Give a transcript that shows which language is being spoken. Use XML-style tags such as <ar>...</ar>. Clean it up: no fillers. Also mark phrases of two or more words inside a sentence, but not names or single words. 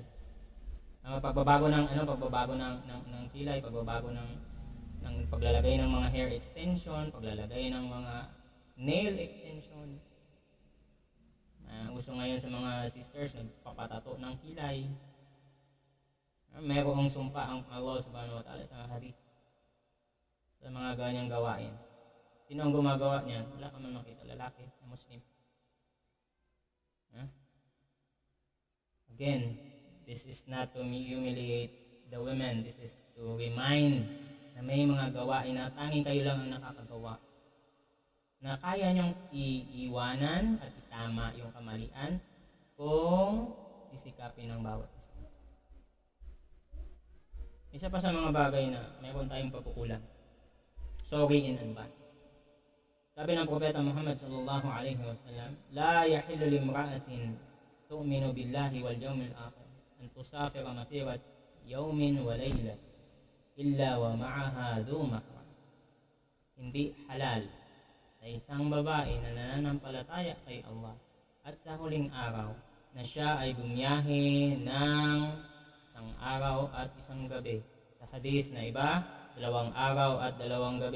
<tl>Pagbabago ng kilay, pagbabago ng paglalagay ng mga</tl> <en>hair extension,</en> <tl>paglalagay ng mga</tl> <en>nail extension.</en> <tl>Gusto ngayon sa mga sisters nagpapatato ng kilay. Mayroong sumpa ang Allah</tl> <ar>سبحانه وتعالى</ar> <tl>sa hadith sa mga ganyang gawain. Sino ang gumagawa niyan? Wala ka man makita, lalaki na Muslim.</tl> <en>Again, this is not to humiliate the women. This is to remind</en> <tl>na may mga gawain na tanging kayo lang ang nakakagawa. Na kaya niyong iiwanan at itama yung kamalian kung sisikapin ng bawat isa. Isa pa sa mga bagay na mayroon tayong pagkukulang.</tl> <en>Sorry in advance.</en> <tl>Sabi ng Propeta Muhammad</tl> <ar>صلى الله عليه وسلم لا يحل لامرأة تؤمن بالله واليوم الآخر أن تسافر مسيرة يوم وليلة إلا ومعها ذو محرم.</ar> <tl>Hindi halal sa isang babae na nananampalataya kay Allah at sa huling araw na siya ay bumiyahe ng isang araw at isang gabi. Sa hadith na iba, 2 araw at 2 gabi.</tl>